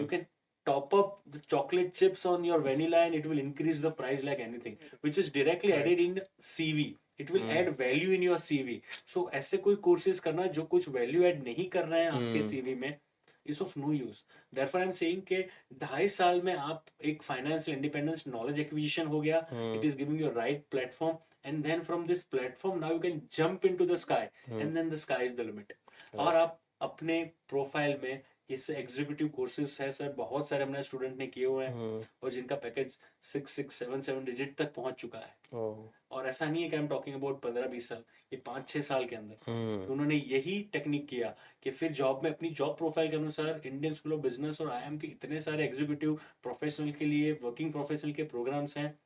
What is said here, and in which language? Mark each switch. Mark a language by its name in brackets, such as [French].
[English] You can top up the chocolate chips on your vanilla and it will increase the price like anything which is directly Right. Added in CV. It will Hmm. Add value in your CV. [Hindi] सो ऐसे कोई courses करना जो कुछ value add नहीं कर रहे हैं आपके Hmm. [English] CV में is of no use. [Hindi] Therefore [English] I am saying [Hindi] कि 2.5 साल में आप एक फाइनेंशियल इंडिपेंडेंस, नॉलेज एक्विजिशन हो गया, Hmm. [English] it is giving you a right platform, and then from this platform now you can jump into the sky, Hmm. and then the sky is the limit। Right. [Hindi] और आप अपने profile में इस executive courses है sir, बहुत सारे हमने student ने किए हुए हैं Hmm. और जिनका पैकेज 6, 6, 7 डिजिट तक पहुंच चुका है। [English] Oh. [Hindi] और ऐसा नहीं है कि [English] I am talking about [Hindi] 15-20 साल, ये 5-6 साल के अंदर Hmm. उन्होंने यही टेक्निक किया कि फिर जॉब में अपनी जॉब प्रोफाइल के अनुसार इंडियन स्कूल ऑफ बिजनेस और आईआईएम के इतने सारे एग्जीक्यूटिव प्रोफेशनल के लिए, वर्किंग प्रोफेशनल के प्रोग्राम्स हैं,